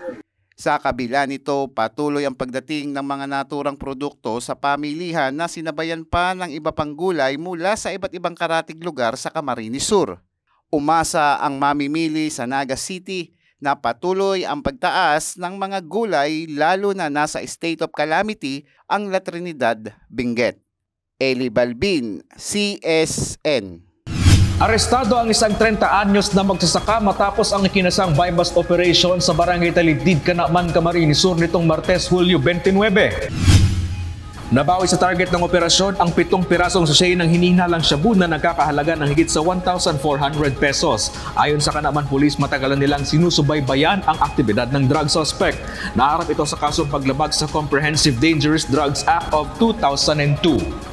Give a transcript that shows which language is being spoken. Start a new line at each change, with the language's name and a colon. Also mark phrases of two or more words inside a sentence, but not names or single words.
Filipino: Sa kabila nito, patuloy ang pagdating ng mga naturang produkto sa pamilihan na sinabayan pa ng iba pang gulay mula sa iba't ibang karatig lugar sa Camarines Sur. Umasa ang mamimili sa Naga City na patuloy ang pagtaas ng mga gulay lalo na nasa
English: state of calamity
Filipino: ang La Trinidad, Benguet. Eli Balbin, CSN. Arestado ang isang 30 anyos na magsasaka matapos ang ikinasang
English: buy-bust operation
Filipino: sa Barangay Talidid, Canaman, Camarines Sur nitong Martes, Hulyo 29. Nabawi sa target ng operasyon ang 7 pirasong sachet ng hinihinalang shabu na nagkakahalaga ng higit sa 1,400 pesos. Ayon sa Canaman Police, matagalan nilang sinusubaybayan ang aktibidad ng drug suspect. Naharap ito sa kasong paglabag sa Comprehensive Dangerous Drugs Act of 2002.